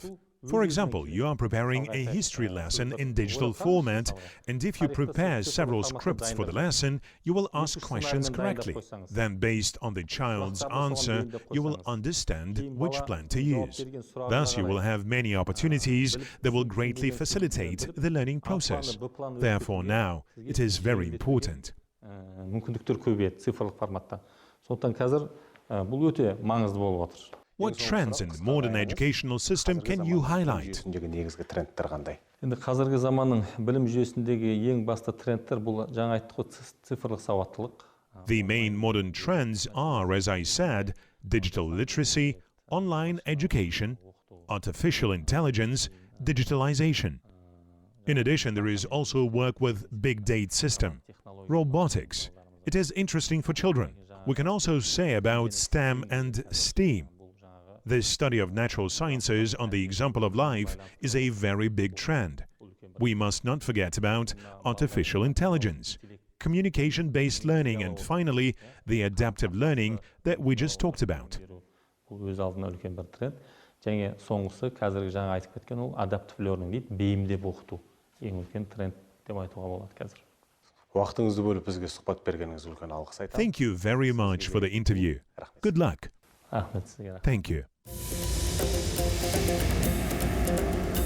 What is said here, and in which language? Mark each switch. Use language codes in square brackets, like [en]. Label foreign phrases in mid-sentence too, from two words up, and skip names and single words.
[en] For example, you are preparing a history lesson in digital format, and if you prepare several scripts for the lesson, you will ask questions correctly. Then, based on the child's answer, you will understand which plan to use. Thus, you will have many opportunities that will greatly facilitate the learning process. Therefore, now, it is very important. [kk] Мүмкіндіктер көбейеді цифрлық форматта. Сондықтан қазір бұл өте маңызды болып отыр. [en] What trends in the modern educational system can you highlight? [kk] Енді қазіргі заманның білім жүйесіндегі ең басты трендтер бұл жаңа айттық қой цифрлық сауаттылық. [en] The main modern trends are, as I said, digital literacy, online education, artificial intelligence, digitalization. In addition, there is also work with big data system, robotics. It is interesting for children. We can also say about STEM and STEAM. This study of natural sciences on the example of life is a very big trend. We must not forget about artificial intelligence, communication-based learning, and finally, the adaptive learning that we just talked about. [kk] Бұл өз алдына үлкен бір тренд. Және соңғысы қазіргі жаңа айтып кеткен ол [en] adaptive learning [kk] дейді, бейімдеп оқыту. Ең үлкен тренд деп айтуға болады қазір. Уақытыңызды бөліп бізге сұхбат бергеніңіз үлкен алғыс айтамын. [en] Thank you very much for the interview. Good luck. [kk] Рахмет сізге. [en] Thank you.